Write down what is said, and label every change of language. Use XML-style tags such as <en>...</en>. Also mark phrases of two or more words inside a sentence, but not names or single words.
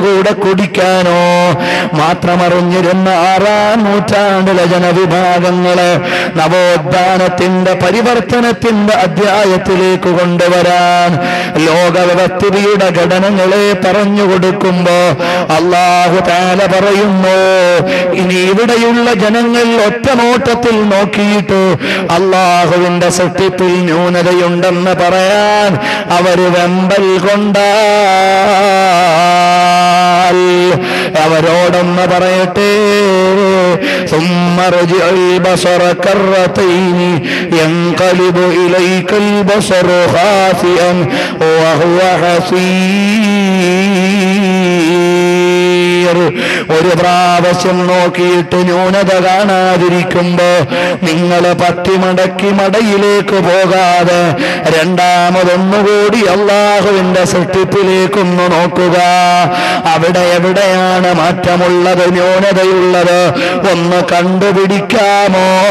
<ml>കൂടെ കുടിക്കാനോ മാത്രമറിഞ്ഞിരുന്ന 6-ാം നൂറ്റാണ്ടിലെ ജനവിഭാഗങ്ങള് നവോത്ഥാനത്തിന്റെ പരിവർത്തനത്തിന്റെ അധ്യായത്തിലേക്ക് കൊണ്ടുവരാൻ ലോകവ്യവസ്ഥിതിയുടെ ഘടനകളെ പറഞ്ഞു കൊടുക്കുമ്പോ</ml> <ar>الله تعالى</ar> <ml>പറയുന്നു, ഇനി ഇവിടെയുള്ള ജനങ്ങൾ ഒറ്റനോട്ടത്തിൽ നോക്കിയിട്ട് അല്ലാഹുവിന്റെ സൃഷ്ടിപ്പിൽ ന്യൂനതയുണ്ടെന്ന് പറയാൻ അവര് വെമ്പൽ കൊണ്ടാൽ അവരോടൊന്ന് പറയട്ടെ,</ml> <ar>ثم ارجع البصر كرتين ينقلب إليك البصر خاسئا وهو حسير.</ar> <ml>ക്ലിയർ. ഒരു പ്രാവശ്യം നോക്കിയിട്ട് ന്യൂനത കാണാതിരിക്കുമ്പോ നിങ്ങൾ പത്തിമടക്കി മടയിലേക്ക് പോകാതെ രണ്ടാമതൊന്നുകൂടി അള്ളാഹുവിന്റെ സൃഷ്ടിപ്പിലേക്കൊന്ന് നോക്കുക. അവിടെ എവിടെയാണ് മാറ്റമുള്ളത്, ന്യൂനതയുള്ളത് ഒന്ന് കണ്ടുപിടിക്കാമോ?</ml>